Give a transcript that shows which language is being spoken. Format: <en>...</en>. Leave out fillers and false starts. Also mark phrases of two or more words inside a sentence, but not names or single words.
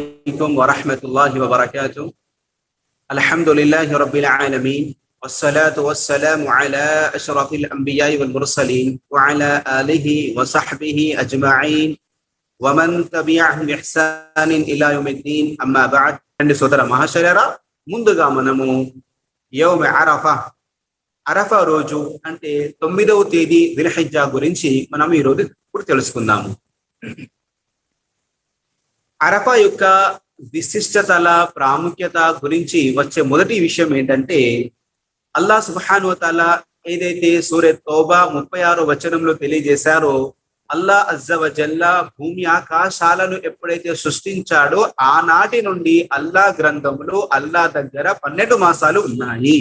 <ar>عليكم ورحمة الله وبركاته. الحمد لله رب العالمين والصلاة والسلام على أشرف الأنبياء والمرسلين وعلى آله وصحبه أجمعين ومن تبعهم بإحسان إلى يوم الدين. أما بعد.</ar> <te>సోదర మహాశయులారా, ముందుగా మనము</te> <ar>يوم عرفة</ar> <te>రోజు అంటే 9వ తేదీ దిల్హిజ్జా గురించి మనం ఈరోజు ఇప్పుడు తెలుసుకుందాము. అరఫా యొక్క విశిష్టతల ప్రాముఖ్యత గురించి వచ్చే మొదటి విషయం ఏంటంటే,</te> <ar>الله سبحانه وتعالى</ar> <te>ఏదైతే సూరా తౌబా 36వ వచనంలో తెలియజేశారో,</te> <ar>الله عز وجل</ar> <te>భూమి ఆకాశాలను ఎప్పుడైతే సృష్టించాడో ఆనాటి నుండి అల్లాహ్ గ్రంథంలో అల్లాహ్ దగ్గర 12 మాసాలు ఉన్నాయి.</te>